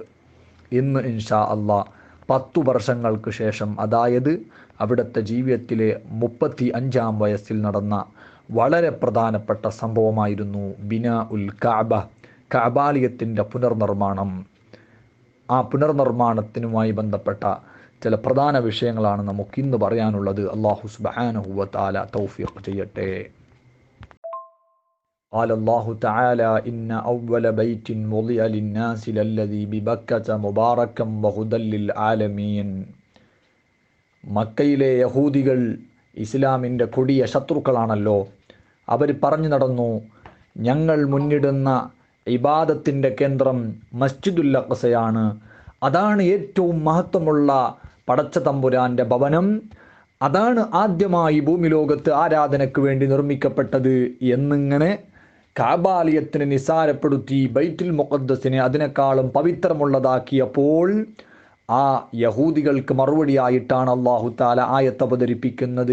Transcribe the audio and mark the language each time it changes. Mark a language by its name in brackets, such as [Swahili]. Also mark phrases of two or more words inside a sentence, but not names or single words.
[Malayalam] ഇന്ന് [Arabic] إن شاء الله [Malayalam] 10 വർഷങ്ങൾക്ക് ശേഷം, അതായത് അവിടുത്തെ ജീവിതത്തിലെ 35-ാം വയസ്സിൽ നടന്ന വളരെ പ്രധാനപ്പെട്ട സംഭവമായിരുന്നു [Arabic] بناء الكعبة, [Malayalam] കഅബാലയത്തിൻ്റെ പുനർനിർമ്മാണം. ആ പുനർനിർമ്മാണത്തിനുമായി ബന്ധപ്പെട്ട ചില പ്രധാന വിഷയങ്ങളാണ് നമുക്കിന്ന് പറയാനുള്ളത്. [Arabic] الله سبحانه وتعالى [Malayalam] തൗഫീഖ് ചെയ്യട്ടെ. [Arabic] قال الله تعالى إن أول بيت وضع للناس للذي ببكة مباركا وهدى للعالمين. [Malayalam] മക്കയിലെ യഹൂദികൾ ഇസ്ലാമിൻ്റെ കൊടിയ ശത്രുക്കളാണല്ലോ. അവർ പറഞ്ഞു നടന്നു, ഞങ്ങൾ മുന്നിടുന്ന ഇബാദത്തിൻ്റെ കേന്ദ്രം മസ്ജിദുൽ അഖ്സയാണ്, അതാണ് ഏറ്റവും മഹത്വമുള്ള പടച്ച തമ്പുരാൻ്റെ ഭവനം, അതാണ് ആദ്യമായി ഭൂമി ലോകത്ത് ആരാധനയ്ക്ക് വേണ്ടി നിർമ്മിക്കപ്പെട്ടത് എന്നിങ്ങനെ കഅബാലയത്തിനെ നിസാരപ്പെടുത്തി ബൈത്തുൽ മുഖദ്ദസിനെ അതിനേക്കാളും പവിത്രമുള്ളതാക്കിയപ്പോൾ ആ യഹൂദികൾക്ക് മറുപടിയായിട്ടാണ് [Arabic] الله تعالى [Malayalam] ആയത്ത് അവതരിപ്പിക്കുന്നത്.